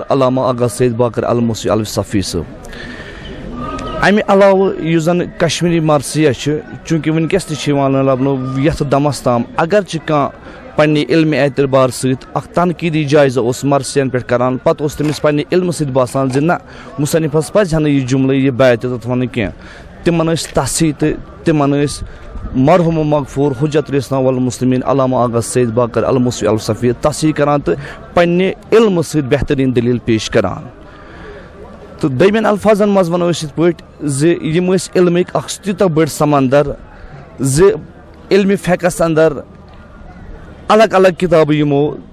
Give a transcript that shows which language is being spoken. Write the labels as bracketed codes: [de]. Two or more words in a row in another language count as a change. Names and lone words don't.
[ks] علامہ آغا سید باقر الموسوی الصفی صٲب امہِ علاوٕ یُس زن کشمیری مرثیہ چھِ چوٗنٛکہِ وٕنکیٚس تہِ چھِ یِوان لبنہٕ یتھ دمس تام اگرچہِ کانٛہہ پننہِ علمِ اعتبار سۭتۍ اکھ تنقیٖدی جٲیزٕ اوس مرثین پٮ۪ٹھ کران پتہٕ اوس تٔمِس پننہِ علمہٕ سۭتۍ باسان زِ نہ مُصنفس پزِ ہا نہٕ یہِ جملہٕ یہِ بیت تتھ ونٕنۍ کینٛہہ تِمن ٲسۍ تصحیح تہٕ تِمن ٲسۍ مرحوم و مغفور [ar] حجت الاسلام والمسلمین [ks] علامہ آغا سید باقر الموسوی الصفی تصحیح کران تہٕ پننہِ علمہٕ سۭتۍ بہتریٖن دلیٖل پیش کران تہٕ دوٚیمٮ۪ن الفاظن منٛز ونو أسۍ یِتھ پٲٹھۍ زِ یِم ٲسۍ علمٕکۍ اکھ تیوٗتاہ بٔڑ سمندر زِ علمِ فقہس اندر الگ الگ کتابہٕ یِمو